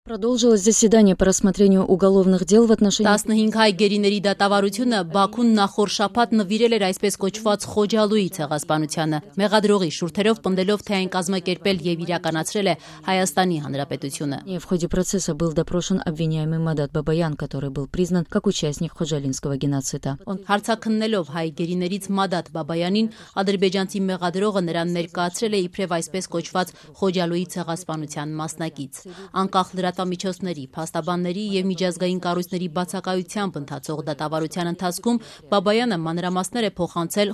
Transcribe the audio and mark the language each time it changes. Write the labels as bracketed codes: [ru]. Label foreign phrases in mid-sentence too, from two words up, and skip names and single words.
[ru] Продолжилось заседание по рассмотрению уголовных дел в отношении [hy] 15 հայ գերիների դատավարությունը Բաքուն նախորդ շաբաթ նվիրել էր այսպես կոչված Խոջալույի ցեղասպանությանը։ Մեղադրողի շուրթերով պնդելով, թե այն կազմակերպել եւ իրականացրել է Հայաստանի Հանրապետությունը։ [ru] В ходе процесса был допрошен обвиняемый Мадат Бабаян, который был признан как участник Ходжалинского геноцида. [hy] Հարցաքննելով հայ գերիներից Մադատ Բաբայանին, ադրբեջանցի մեղադրողը նրան ներկայացրել է իբրև այսպես կոչված Խոջալույի ցեղասպանության մասնակից։ Անկախ լրատվամիջոցների, փաստաբանների եւ միջազգային կառույցների բացակայությամբ ընթացող դատավարության ընթացքում Բաբայանը մանրամասներ է փոխանցել